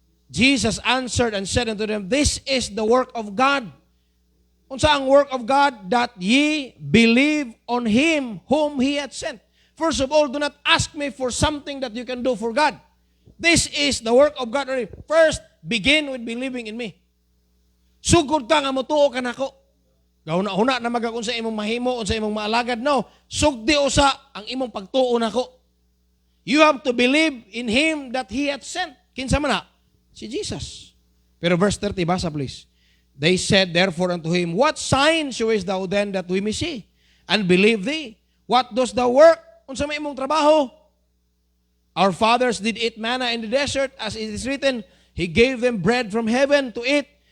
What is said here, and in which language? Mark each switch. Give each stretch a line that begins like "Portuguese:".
English: Jesus answered and said unto them, this is the work of God.
Cebuano: Unsa ang
English: work of God? That ye believe on Him whom He hath sent. First of all, do not ask me for something that you can do for God. This is the work of God. First, begin with believing in me.
Cebuano: Sugod ka nga motuo ka nako. Gauna-una na magakon sa imong mahimo o sa imong maalagad. No, sugdi usa ang imong pagtuo nako.
English: You have to believe in Him that He hath sent.
Cebuano: Kinsa man na? Si Jesus.
English: Pero verse 30,
Cebuano: basa
English: please. They said therefore unto Him, what sign showest thou then that we may see and believe thee? What dost thou work?
Cebuano: Unsa may imong trabaho?
English: Our fathers did eat manna in the desert, as it is written, He gave them bread from heaven to eat.